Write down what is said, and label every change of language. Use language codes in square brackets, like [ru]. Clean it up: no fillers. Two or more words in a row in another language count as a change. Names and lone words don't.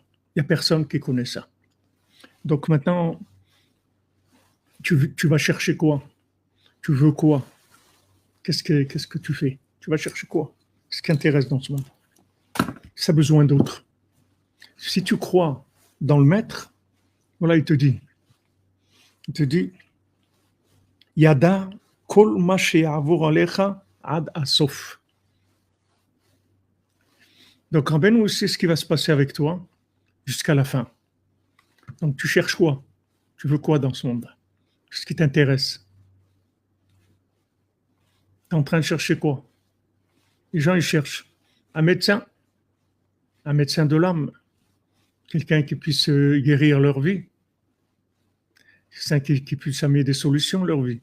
[fr] Il n'y a personne qui connaît ça. Donc maintenant, tu vas chercher quoi? Tu veux quoi? Qu'est-ce que tu fais? Tu vas chercher quoi? Ce qui intéresse dans ce monde. Ça a besoin d'autre. Si tu crois dans le maître, voilà, il te dit, [he] ידע כל מה שיעבור עליך עד הסוף. [fr] Donc, Rabbeinu sait ce qui va se passer avec toi jusqu'à la fin. Donc, tu cherches quoi? Tu veux quoi dans ce monde? Ce qui t'intéresse? Tu es en train de chercher quoi? Les gens, ils cherchent un médecin de l'âme, quelqu'un qui puisse guérir leur vie, quelqu'un qui puisse amener des solutions à leur vie.